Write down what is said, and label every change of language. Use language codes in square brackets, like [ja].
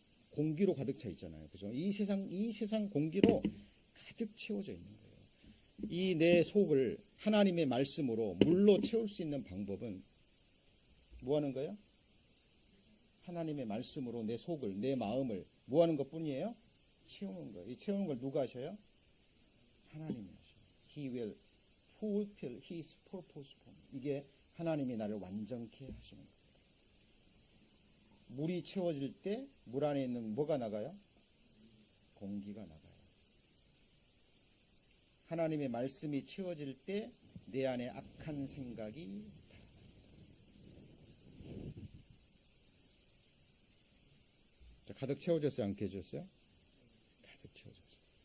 [ko] 공기로 가득 차 있잖아요. 그죠? 이 세상 공기로 가득 채워져 있는 거예요. 이 내 속을 하나님의 말씀으로 물로 채울 수 있는 방법은 뭐 하는 거예요? 하나님의 말씀으로 내 속을, 내 마음을 뭐 하는 것 뿐이에요? 채우는 거예요. 이 채우는 걸 누가 하셔요? 하나님이 하셔요. [en] He will fulfill his purpose for me. [ko] 이게 하나님이 나를 완전케 하시는 겁니다. 물이 채워질 때 물 안에 있는 뭐가 나가요? 공기가 나가요. 하나님의 말씀이 채워질 때 내 안에 악한 생각이 가득 채워졌어요? 안 깨졌어요? 가득 채워졌어요.